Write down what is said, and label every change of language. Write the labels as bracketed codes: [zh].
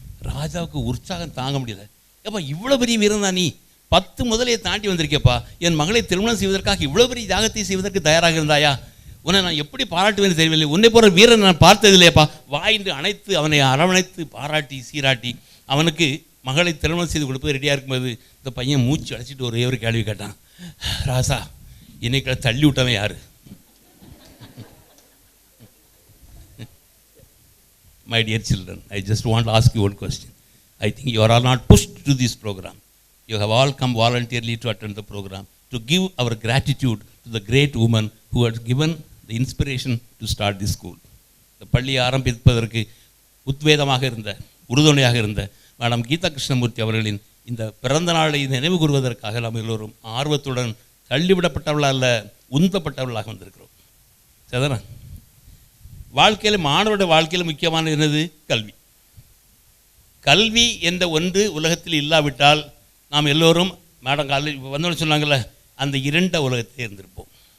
[ta] ராஜாவுக்கு உற்சாகம் தாங்க முடியல. ஏப்பா இவ்வளோ பெரிய வீரன் தான் நீ, 10 முதலையை தாண்டி வந்திருக்கேப்பா, என் மகளை திருமணம் செய்வதற்காக இவ்வளோ பெரிய தியாகத்தை செய்வதற்கு தயாராக இருந்தாயா, உன்னை நான் எப்படி பாராட்டுவேன்னு தெரியவில்லை, உன்னை போகிற வீரன் நான் பார்த்தது இல்லையாப்பா, வாயின்று அணைத்து அவனை அரவணைத்து பாராட்டி சீராட்டி அவனுக்கு மகளை திருமணம் செய்து கொடுப்பது ரெடியாக இருக்கும்போது இந்த பையன் மூச்சு அடைச்சிட்டு ஒரே ஒரு கேள்வி கேட்டான், ராசா இன்னைக்கு தள்ளி விட்டவன் யார்? [en] My dear children, I just want to ask you one question. I think you are all not pushed to this program. You have all come voluntarily to attend the program, to give our gratitude to the great woman who had given the inspiration to start this school. [ta] இந்த பள்ளியை ஆரம்பிப்பதற்கு உத்வேதமாக இருந்த, உறுதுணையாக இருந்த madam Geetha Krishnamurthy அவர்களின் இந்த பிறந்த நாளை நினைவு கூறுவதற்காக நாம் எல்லோரும் ஆர்வத்துடன் தள்ளிவிடப்பட்டவர்களாக அல்ல, உந்தப்பட்டவர்களாக வந்திருக்கிறோம். சரிதானே? வாழ்க்கையில், மாணவருடைய வாழ்க்கையில் முக்கியமான என்னது? கல்வி. கல்வி என்ற ஒன்று உலகத்தில் இல்லாவிட்டால் நாம் எல்லோரும் மேடம் காலேஜ் வந்தோன்னு சொன்னாங்கள்ல, அந்த இருண்ட உலகத்திலே இருந்திருப்போம்.